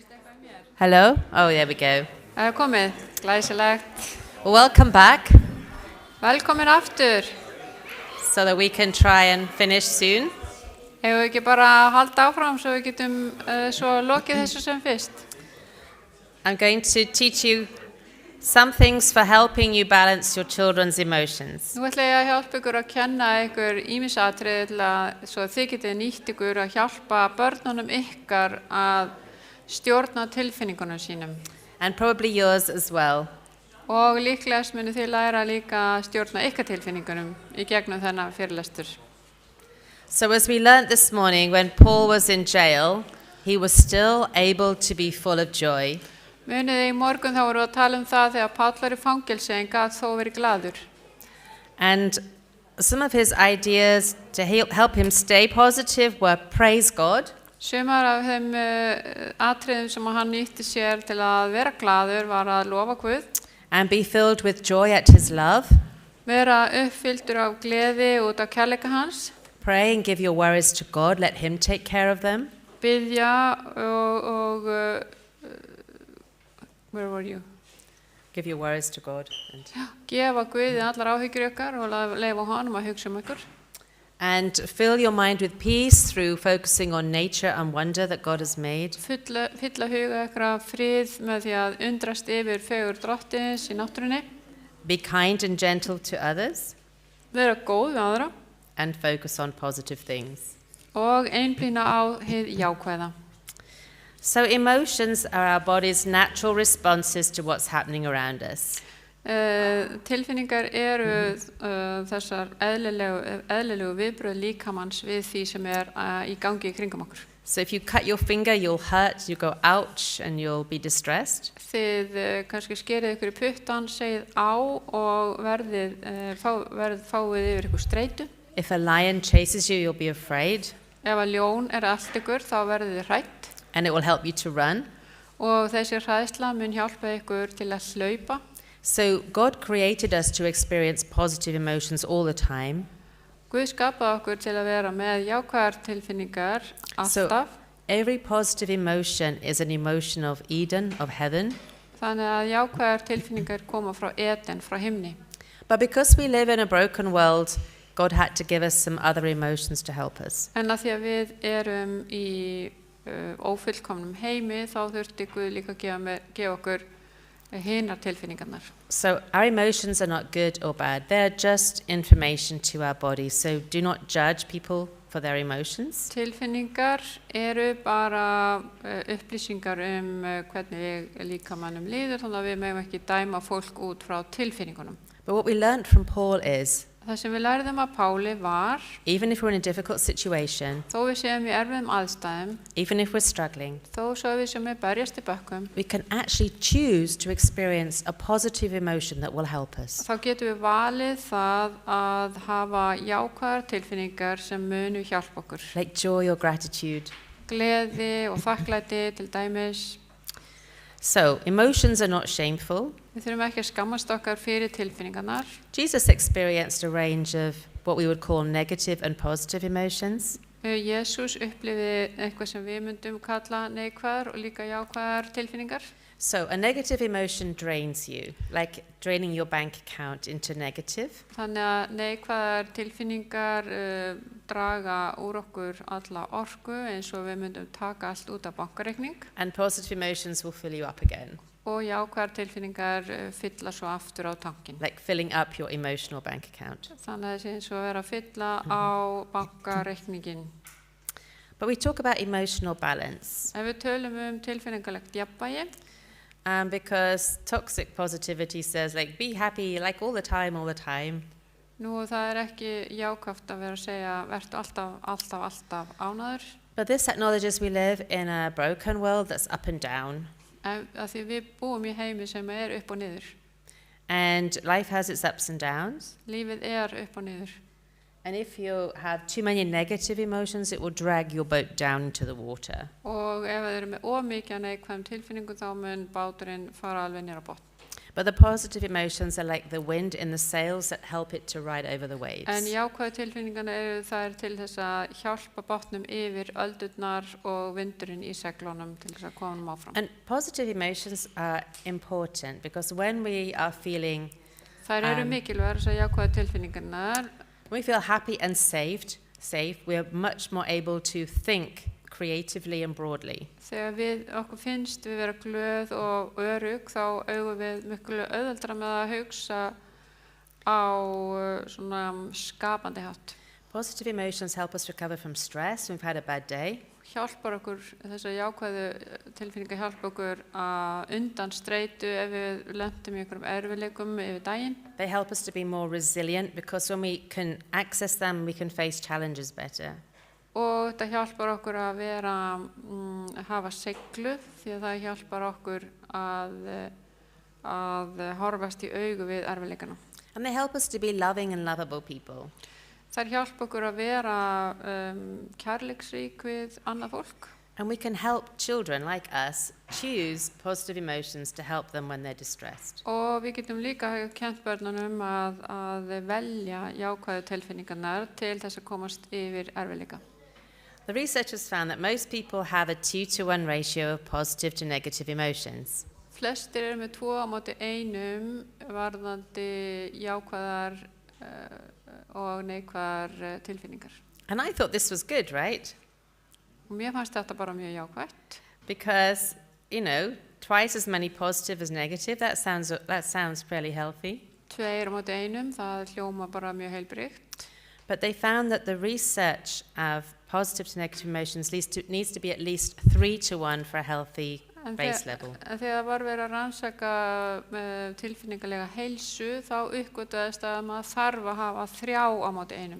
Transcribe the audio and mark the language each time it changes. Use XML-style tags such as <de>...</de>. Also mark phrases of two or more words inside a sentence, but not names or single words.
<en>Hello? Oh, there we go.</en> <is>Komið, glæsilegt.</is> <en>Welcome back</en> <is>Velkomin aftur.</is> <en>so that we can try and finish soon.</en> <is>Hefur við ekki bara að halda áfram svo við getum svo lokið þessu sem fyrst.</is> <en>I'm going to teach you some things for helping you balance your children's emotions.</en> <is>Nú ætla ég að hjálpa ykkur að kenna ykkur ýmisatriði til að svo þið getið nýtt ykkur að hjálpa börnunum ykkar að stjórna tilfinningunum sínum.</is> <en>And probably yours as well.</en> <is>Og líklegast munu þið læra líka að stjórna ykkar tilfinningunum í gegnum þennan fyrirlestur.</is> <en>So as we learnt this morning, when Paul was in jail, he was still able to be full of joy.</en> <is>Munið í morgun þá vorum við að tala það þegar Páll var í fangelsi en gat þó verið glaður.</is> <en>And some of his ideas to help him stay positive were praise God,</en> <is>Sumar af þeim atriðum sem hann nýtti sér til að vera glaður var að lofa Guð,</is> <en>and be filled with joy at his love,</en> <is>vera uppfylltur af gleði út af kærleika hans,</is> <en>pray and give your worries to God, let him take care of them.</en> <is>biðja og</is> <en>where were you? Give your worries to God.</en> <is>Gefa Guði allar áhyggjur ykkar og leyfa honum að hugsa ykkur.</is> <en>And fill your mind with peace through focusing on nature and wonder that God has made.</en> <is>Fylla huga ykkar af frið með því að undrast yfir fegur drottins í náttúrunni,</is> <en>Be kind and gentle to others</en> <is>vera góð við aðra</is> <en>and focus on positive things.</en> <is>og einblína á hið jákvæða.</is> <en>So emotions are our body's natural responses to what's happening around us.</en> <is>Tilfinningar eru þessar eðlilegu viðbrögð líkamanns við því sem í gangi í kringum okkur.</is> <en>So if you cut your finger, you'll hurt, you go ouch, and you'll be distressed.</en> <is>Þið kannski skerið ykkur í puttan, segið á og fáið yfir ykkur streitu.</is> <en>If a lion chases you, you'll be afraid,</en> <is>Ef að ljón allt ykkur, þá verðið þið hrætt</is> <en>and it will help you to run.</en> <is>og þessi hræðsla mun hjálpa ykkur til að hlaupa.</is> <en>So God created us to experience positive emotions all the time.</en> <is>Guð skapaði okkur til að vera með jákvæðar tilfinningar alltaf.</is> <en>Every positive emotion is an emotion of Eden, of heaven.</en> <is>Þannig að jákvæðar tilfinningar koma frá Eden, frá himni.</is> <en>But because we live in a broken world, God had to give us some other emotions to help us.</en> <is>En að því að við erum í ófullkomnum heimi, þá þurfti Guð líka að gefa okkur hinar tilfinningarnar.</is> <en>So our emotions are not good or bad. They're just information to our body. So do not judge people for their emotions.</en> <is>Tilfinningar eru bara upplýsingar hvernig líkamannum líður, þannig að við megum ekki dæma fólk út frá tilfinningunum.</is> <en>But what we learned from Paul is,</en> <is>Það sem við lærðum af Páli var,</is> <en>even if we're in a difficult situation,</en> <is>þó við séum í erfiðum aðstæðum,</is> <en>even if we're struggling,</en> <is>þó svo við séum berjast í bökkum,</is> <en>we can actually choose to experience a positive emotion that will help us.</en> <is>þá getum við valið það að hafa jákvæðar tilfinningar sem munu hjálpa okkur.</is> <en>Like joy or gratitude.</en> <is>Gleði og þakklæti til dæmis.</is> <en>So, emotions are not shameful.</en> <is>Við þurfum ekki að skammast okkar fyrir tilfinningarnar.</is> <en>Jesus experienced a range of what we would call negative and positive emotions.</en> <is>Jesús upplifði eitthvað sem við myndum kalla neikvæðar og líka jákvæðar tilfinningar.</is> <en>So, a negative emotion drains you, like draining your bank account into negative.</en> <is>Þannig að neikvæðar tilfinningar draga úr okkur alla orku eins og við myndum taka allt út af bankareikning.</is> <en>And positive emotions will fill you up again.</en> <is>Og jákvæðar tilfinningar fylla svo aftur á tankin.</is> <en>Like filling up your emotional bank account.</en> <is>Þannig að það sé eins og vera að fylla á bankareikningin.</is> <en>But we talk about emotional balance.</en> <is>Ef við tölum tilfinningalegt jafnvægi,</is> <en>because toxic positivity says like be happy like all the time.</en> <is>nú það ekki jákvætt að vera að segja vertu alltaf ánægður.</is> <en>But this acknowledges we live in a broken world that's up and down.</en> <is>Af því við búum í heimi sem upp og niður.</is> <en>And life has its ups and downs.</en> <is>Lífið upp og niður.</is> <en>And if you have too many negative emotions, it will drag your boat down into the water.</en> <is>Og ef þið með of mikið neikvæðum tilfinningum þá mun báturinn fara alveg niður á botn.</is> <en>But the positive emotions are like the wind in the sails that help it to ride over the waves.</en> <is>En jákvæðu tilfinningarna eru þær til þess að hjálpa bátnum yfir öldurnar og vindurinn í seglunum til þess að koma honum áfram.</is> <en>And positive emotions are important because when we are feeling,</en> <is>Þær eru mikilvægar þessar jákvæðu tilfinningarnar.</is> <en>when we feel happy and safe, we are much more able to think creatively and broadly.</en> <is>Þegar okkur finnst við vera glöð og örugg þá eigum við miklu auðveldara með að hugsa á svona skapandi hátt.</is> <en>Positive emotions help us recover from stress when we've had a bad day.</en> <is>Hjálpar okkur, þessar jákvæðu tilfinningar hjálpa okkur að undan streitu ef við lentum í einhverjum erfiðleikum yfir daginn.</is> <en>They help us to be more resilient because when we can access them, we can face challenges better.</en> <is>Og þetta hjálpar okkur að vera, hafa seiglu því að það hjálpar okkur að horfast í augu við erfiðleikana.</is> <en>And they help us to be loving and lovable people.</en> <is>Þær hjálpa okkur að vera kærleiksrík við annað fólk.</is> <en>And we can help children like us choose positive emotions to help them when they're distressed.</en> <is>Og við getum líka kennt börnunum að velja jákvæðu tilfinningarnar til þess að komast yfir erfiðleika.</is> <en>The researchers found that most people have a 2-to-1 ratio of positive to negative emotions.</en> <is>Flestir eru með 2:1 varðandi jákvæðar og neikvæðar tilfinningar.</is> <en>And I thought this was good, right?</en> <is>Og mér fannst þetta bara mjög jákvætt.</is> <en>Because, twice as many positive as negative, that sounds fairly healthy.</en> <is>2:1, það hljóma bara mjög heilbrigt.</is> <en>But they found that the research of positive to negative emotions needs to be at least 3-to-1 for a healthy base level.</en> <is>En þegar var verið að rannsaka tilfinningalega heilsu, þá uppgötvaðist að maður þarf að hafa 3:1.</is>